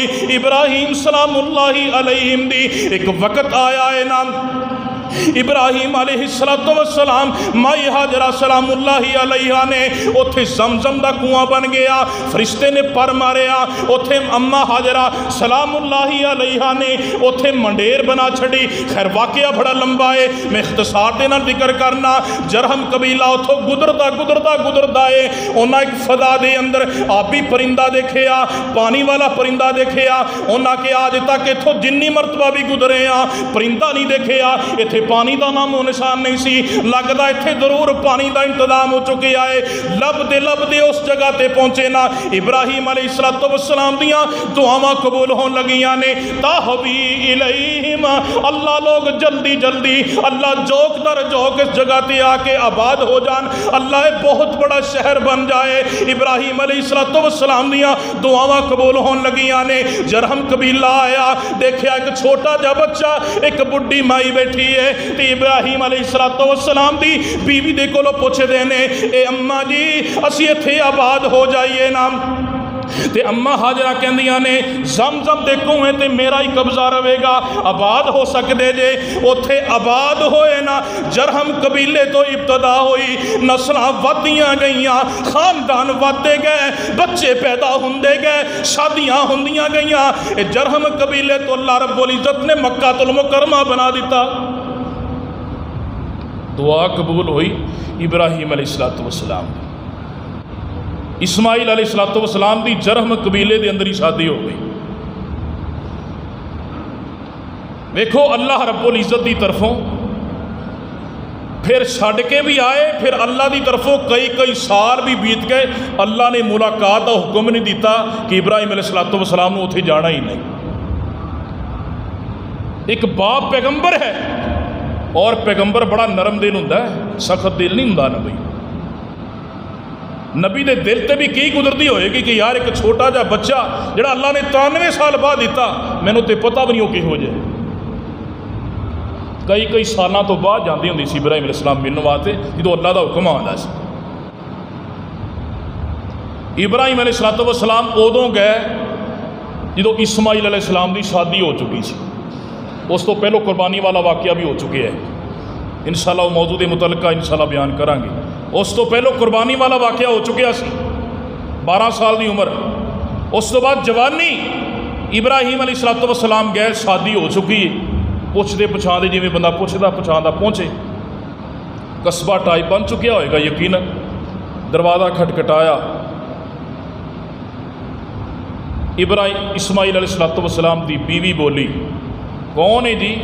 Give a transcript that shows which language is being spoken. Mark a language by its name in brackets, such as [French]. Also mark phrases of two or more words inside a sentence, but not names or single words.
[Punjabi] ابراہیم [Arabic] سلام اللہ علیہم [Punjabi] دی ایک وقت آیا ہے نا، ابراہیم [Arabic] علیہ السلام [Punjabi] مائی حاجرہ [Arabic] سلام اللہ علیہ [Punjabi] نے اتھے زمزم دا کنواں بن گیا، فرشتے نے پر ماریا، اتھے اماں حاجرہ [Arabic] سلام اللہ علیہ [Punjabi] نے اتھے منڈیر بنا چھڑی۔ خیر واقعہ بڑا لمبا ہے، میں اختصار دینا ذکر کرنا، جرہم قبیلہ اتھو گدردہ ہے، انہاں ایک فضا دے اندر آبی پرندہ دیکھیا، پانی والا پرندہ دیکھیا، انہاں کے آج تک اتھو جنی مرتبہ بھی گزرے ہیں پرندہ نہیں دیکھیا، اتھے پانی دا نام و نشان نہیں سی، لگدا اتھے ضرور پانی دا انتظام ہو چکے آئے، لب دے اس جگہ تے پہنچے نا، ابراہیم [Arabic] علیہ السلام [Punjabi] دیاں دعاواں قبول ہون لگیاں نے، [Arabic] تہوی الیہم، [Punjabi] اللہ لوگ جلدی اللہ جوک در جوک اس جگہ تے آ کے آباد ہو جان، اللہ ایک بہت بڑا شہر بن جائے۔ ابراہیم [Arabic] علیہ السلام [Punjabi] دیاں دعاواں قبول ہون لگیاں نے، جرہم قبیلہ آیا، دیکھیا ایک چھوٹا جا بچہ ایک بڑی مائی بیٹھی ہے، تے ابراہیم [Arabic] علیہ السلام [Punjabi] دی بیوی دے کولو پوچھے دینے، اے اماں جی اسی اتھے آباد ہو جائیے نا، تے اماں حاجرہ کہندیاں نے زمزم دے کنویں تے میرا ہی قبضہ رہے گا، آباد ہو سکدے جے، اتھے آباد ہوئے نا، جرہم قبیلے تو ابتدا ہوئی، نسلاں ودیاں گئیاں، خاندان ودے گئے، بچے پیدا ہوندے گئے، شادیاں ہوندیاں گئیاں، جرہم قبیلے تو [Arabic] اللہ رب العزت [Punjabi] نے مکہ المکرمہ بنا دیتا۔ دعا قبول ہوئی ابراہیم [Arabic] علیہ السلام [Punjabi] دی، اسماعیل [Arabic] علیہ السلام [Punjabi] دی جرہم قبیلے دے اندر ہی شادی ہو گئی۔ دیکھو [Arabic] اللہ رب العزت [Punjabi] دی طرفوں پھر چھڑ کے بھی آئے، پھر اللہ دی طرفوں کئی سال بھی بیت گئے، اللہ نے ملاقات کا حکم نہیں دیتا کہ ابراہیم [Arabic] علیہ السلام [Punjabi] نے اتھے جانا ہی نہیں۔ ایک باپ پیغمبر ہے اور پیغمبر بڑا نرم دل ہوندا ہے، سخت دل نہیں ہوندا نبی۔ نبی دے دل تے بھی کی گزردی ہوئے گی کہ یار ایک چھوٹا جا بچہ جڑا اللہ نے 93 سال بعد دیتا، میں نے تے پتہ بھی نہیں ہو کہ ہو جائے، کئی سالاں تو بعد جاندی ہوندی سی ابراہیم [Arabic] علیہ السلام [Punjabi] ملن واسطے جدوں اللہ دا حکم آندا سی۔ ابراہیم [Arabic] علیہ السلام [Punjabi] ادوں گئے جدوں اسماعیل [Arabic] علیہ السلام [Punjabi] دی شادی ہو چکی سی، اس تو پہلو قربانی والا واقعہ بھی ہو چکے ہے، انشاءاللہ وہ موضوع متعلقہ انشاءاللہ بیان کریں گے۔ اس تو پہلو قربانی والا واقعہ ہو چکیا سی، 12 سال دی عمر، اس تو بعد جوانی، ابراہیم [Arabic] علیہ السلام [Punjabi] گئے، شادی ہو چکی ہے، پوچھتے پچھاندے جی میں بندہ پوچھتا پچھاندا پہنچے، قصبہ ٹائپ بن چکیا ہوئے گا یقیناً، دروازہ کھٹکھٹایا، اسماعیل [Arabic] علیہ السلام [Punjabi] دی بیوی بولی، کون ہے جی؟